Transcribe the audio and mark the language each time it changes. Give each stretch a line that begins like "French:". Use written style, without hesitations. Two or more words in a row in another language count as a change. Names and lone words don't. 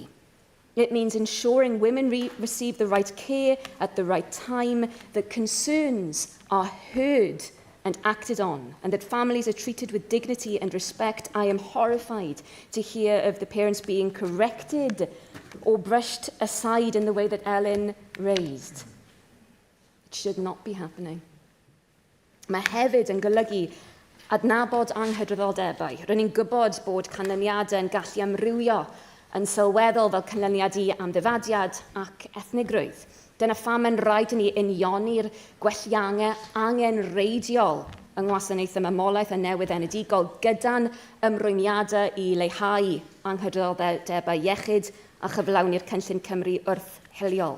English: It means ensuring women receive the right care at the right time, that concerns are heard and acted on, and that families are treated with dignity and respect. I am horrified to hear of the parents being corrected or brushed aside in the way that Ellen raised. It should not be happening.
Welsh: Mae hefyd yn golygu adnabod anghydraddoldebau. Rydyn ni'n gwybod bod canlyniadau yn gallu amrywio yn sylweddol fel canlyniad i amddifadiad ac ethnigrwydd. Dyna pham yn rhaid i ni unioni'r gwelliangau angenreidiol yng ngwasanaethau mamolaeth a newydd enedigol gyda'n ymrwymiadau i leihau anghydraddoldebau iechyd a chyflawni'r cynllun Cymru wrth hiliol.